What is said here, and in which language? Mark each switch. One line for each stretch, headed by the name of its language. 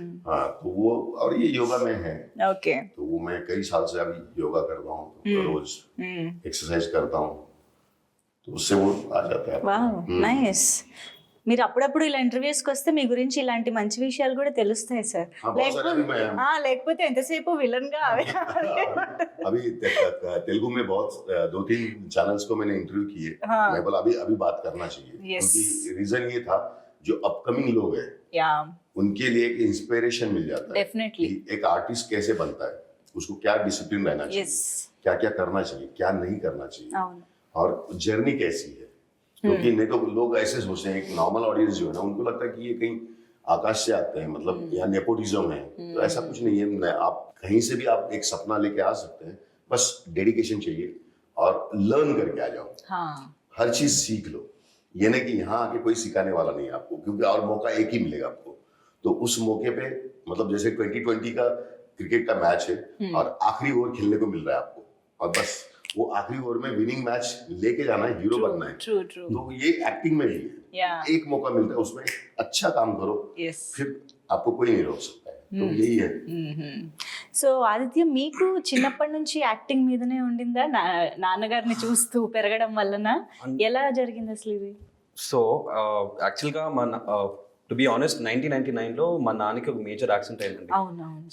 Hindi: हाँ तो वो, और ये योगा में है.
English: okay
Hindi: तो वो मैं कई साल से अभी योगा कर रहा हूँ, तो रोज एक्सरसाइज करता हूँ, तो उससे वो आ जाता है.
Telugu: Wow nice. మీరు అప్పుడప్పుడు ఇలా ఇంటర్వ్యూస్కి వస్తే మీ గురించి ఇలాంటి మంచి విషయాలు కూడా తెలుస్తాయి సార్. లేకపోతే ఎంతసేపు విలన్ గా
Hindi: अभी तेलुगु में बहुत 2-3 चैनल्स को मैंने इंटरव्यू किए. मैं बोला अभी बात करना चाहिए, क्योंकि रीजन ये था जो अपकमिंग लोग हैं उनके लिए एक इंस्पिरेशन मिल जाता है.
English: definitely
Hindi: एक आर्टिस्ट कैसे बनता है, उसको क्या डिसिप्लिन रहना चाहिए, क्या क्या करना चाहिए, क्या नहीं करना चाहिए, और जर्नी कैसी है. क्योंकि नहीं तो लोग ऐसे सोचते हैं, एक नॉर्मल ऑडियंस जो है ना, उनको लगता है कि ये कहीं आकाश से आते हैं, मतलब यहाँ नेपोटिज्म है, तो ऐसा कुछ नहीं है। आप कहीं से भी आप एक सपना लेके आ सकते हैं, बस डेडिकेशन चाहिए और लर्न करके आ जाओ। हाँ हर चीज सीख लो, ये नहीं कि यहाँ आके कोई सिखाने वाला नहीं है आपको, क्योंकि और मौका एक ही मिलेगा आपको। तो उस मौके पे मतलब जैसे 2020 का क्रिकेट का मैच है और आखिरी ओवर खेलने को मिल रहा है आपको, और बस वो आखिरी ओवर में विनिंग मैच लेके जाना है, हीरो बनना है।
English: true true
Hindi: तो ये एक्टिंग में भी है,
English: Yeah.
Hindi: एक मौका मिलता है, उसमें अच्छा काम करो,
English: Yes.
Hindi: फिर आपको कोई नहीं रोक सकता है। तो यही है।
Telugu: సో ఆదిత్య, మీకు చిన్నప్పటి నుంచి యాక్టింగ్ మీదనే ఉండిందా? నాన్నగారిని చూస్తూ పెరగడం వలన ఎలా జరిగింది అసలు ఇది? సో యాక్చువల్గా మన
English: to be honest
Telugu: 1999లో మా నాన్నకి ఒక మేజర్ యాక్సిడెంట్ అయిందండి. అవునవును.